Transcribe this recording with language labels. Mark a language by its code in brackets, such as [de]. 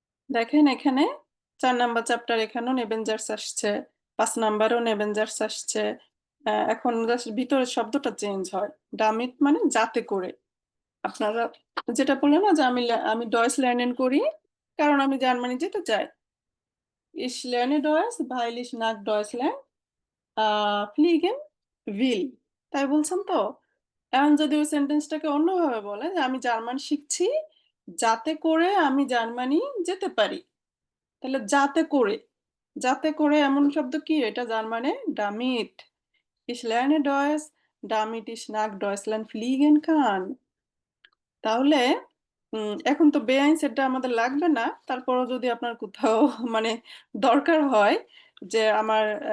[bn] দেখেন এখানে 4 number chapter, এখানেও নেবেঞ্জার্স আসছে, 5 নাম্বারও নেবেঞ্জার্স আসছে। এখন জাস্ট ভিতরের শব্দটা চেঞ্জ হয়। ডামিট মানে যাতে করে। আপনারা যেটা বললেন না যে আমি [de] ডয়েস লার্নেন [bn] করি কারণ আমি জার্মানি যেতে চাই। [de] Ich lerne Deutsch, weil ich nach Deutschland fliegen will। [bn] তাই বলছেন তো? এখন যদি ওই সেন্টেন্সটাকে অন্যভাবে বলে যে আমি জার্মান শিখছি যাতে করে আমি জার্মানি যেতে পারি, তাহলে যাতে করে এমন শব্দ কি? এটা জার্মানে dammit. [de] Ich lerne Deutsch, damit ich nach Deutschland fliegen kann। [bn] তাহলে এখন তো বেআইনসেরটা আমাদের লাগবে না, তারপরও যদি আপনার কোথাও মানে দরকার হয় যে আমার